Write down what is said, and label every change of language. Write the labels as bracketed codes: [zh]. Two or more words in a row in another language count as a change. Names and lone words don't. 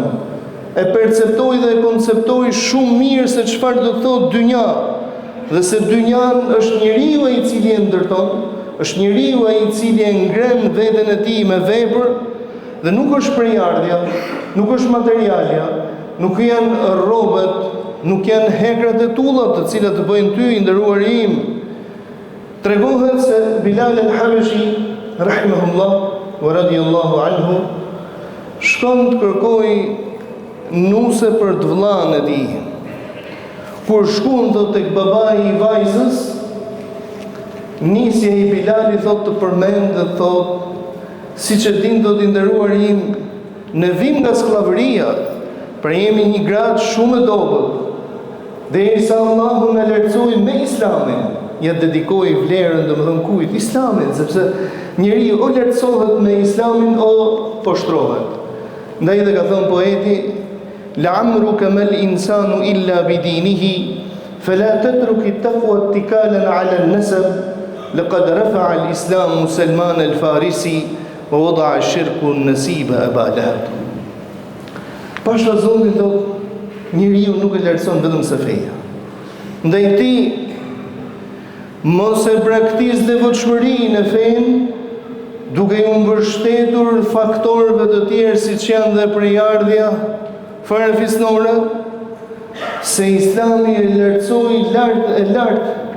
[sq] E perceptoi dhe e konceptoi shumë mirë se çfarë do të thotë dynja, dhe se dynjan është njeriu ai i cili e ndërton, është njeriu ai i cili e ngren veten e tij me vepër, dhe nuk është prejardhja, nuk është materialja, nuk janë rrobat, nuk janë hekrat e tullat të cilat të bëjnë ty i nderuari im. Tregohet se Bilal al-Habashi [ar] رحمه الله ورضي الله عنه [sq] shkon të kërkoj nuse për të vllain e tij. Kur shkon tek babai i vajzës, nisja i Bilali thot të përmend dhe thot, siç e din do të nderuari im, ne vim nga skllavëria, pra jemi një grad shumë e dobët. Derisa Allahu na lartësoi me Islamin, ja dedikoi vlerën domethënë kujt? Islamit, sepse njeriu o lartësohet me Islamin o poshtrohet. Ndaj dhe ka thënë poeti: [ar] "لعمرك ما الإنسان إلا بدينه، فلا تترك التقوى اتكالا على النسب، لقد رفع الإسلام سلمان الفارسي ووضع الشرك النسيب أبا لهب." [sq] Pasha Zotit thotë, njeriu nuk e lartëson vetëm se feja. Ndaj ti mos e braktis devotshmërinë e fenë, duke u mbështetur faktorëve të tjerë siç janë dhe prejardhja farefisnore, se Islami e lartësoi lart